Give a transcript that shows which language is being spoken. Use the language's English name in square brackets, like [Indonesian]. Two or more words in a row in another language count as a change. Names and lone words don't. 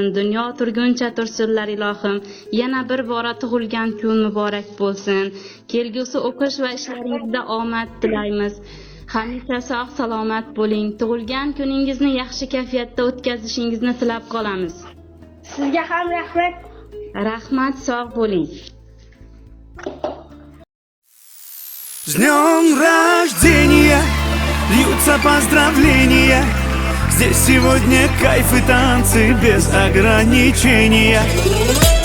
[Uzbek] Dunyo turguncha tursinlar ilohim. Yana bir bora tug'ilgan kun muborak bo'lsin. Kelgusi o'qish va ishlaringizda omad tilaymiz. Hamisha sog' salomat bo'ling. Tug'ilgan kuningizni yaxshi kayfiyatda o'tkazishingizni tilab qolamiz. Sizga ham rahmat. Rahmat, sog' bo'ling. [Russian] С днем рождения льются поздравления. Здесь сегодня кайф и танцы без ограничения.